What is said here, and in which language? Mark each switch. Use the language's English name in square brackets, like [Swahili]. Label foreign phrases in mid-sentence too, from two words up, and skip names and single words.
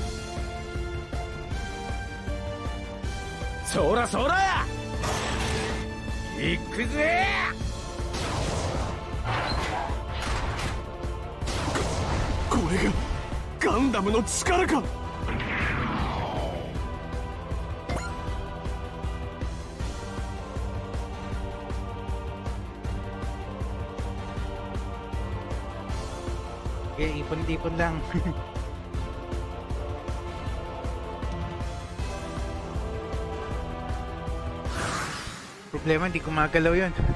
[Japanese] そらそら行くぜ。これがガンダムの力か。 [Filipino] Okay, ipon-ipon lang. Problema, hindi gumagalaw yun.